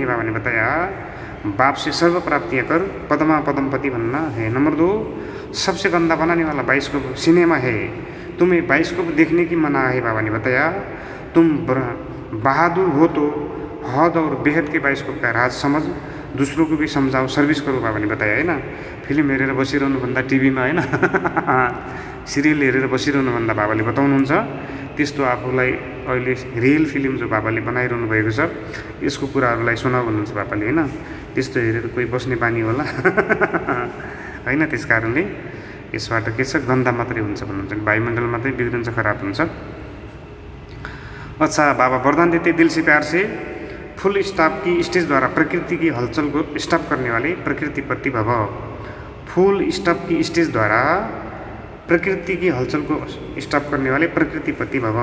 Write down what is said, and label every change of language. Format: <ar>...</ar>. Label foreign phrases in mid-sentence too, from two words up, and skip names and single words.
<hi>बाबा ने बताया बाप से सर्व प्राप्तियाँ कर, पदमा पदमपति बनना है। नंबर 2, सबसे गंदा बनाने वाला बाइस्कोप सिनेमा है। तुम्हें बाइस्कोप देखने की मना है बाबा ने बताया। तुम बहादुर हो तो हद और बेहद के बाइस्कोप का राज समझ, दूसरों को भी समझाओ, सर्भिस करो बाबा ने बताया होइन।</hi> <ne>फिल्म हेरेर बसिरहनुभन्दा टिभीमा होइन सिरियल हेरेर बसिरहनुभन्दा बाबाले बताउनुहुन्छ त्यस्तो आफूलाई अहिले</ne> <en>real film</en> <ne>जो बाबाले बनाइरहनु भएको छ यसको कुराहरूलाई सुनाउ भन्नुहुन्छ बाबाले होइन। त्यस्तो हेरेर कोही बस्ने बानी होला होइन। त्यस कारणले यसबाट के छ, गन्दा मात्रै हुन्छ भन्नुहुन्छ, वायुमण्डल मात्रै बिग्रिन्छ, खराब हुन्छ।</ne> <hi>अच्छा, बाबा वरदान देते दिल से प्यार से,</hi> <en>full stop</en> <hi>की स्टेज द्वारा प्रकृति की हलचल को स्टॉप करने वाले प्रकृति पति भव।</hi> <en>full stop</en> <hi>की स्टेज द्वारा प्रकृति की हलचल को स्टॉप करने वाले प्रकृति पति भव।</hi>